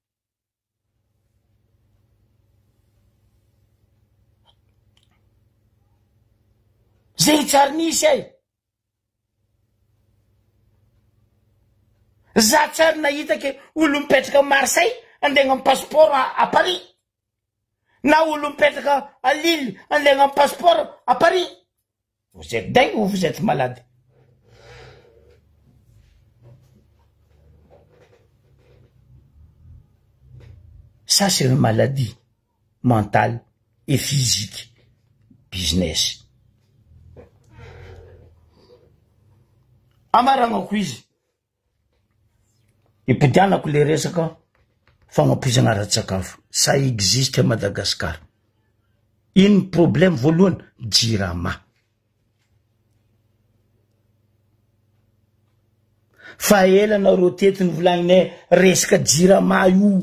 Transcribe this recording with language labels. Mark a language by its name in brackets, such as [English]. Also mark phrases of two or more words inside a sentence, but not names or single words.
[Malagasy] zay tsary nisy ay za tsary nahita ke olo mipetraka Marseille andeha agnano [French] passeport à Paris [Malagasy] na olo mipetraka à Lille andeha agnano [French] passeport à Paris. Vous êtes dingue ou vous êtes malade? Ça, c'est une maladie mentale et physique. Business. [Malagasy] Amaranako izy. Ipidianako le resaka fagnampizagna ara-tsakafo. [French] Ça existe à Madagascar. [Malagasy] Ino problème voalohany jirama. Fa ela nareo teto nivolagninay resaka jirama io.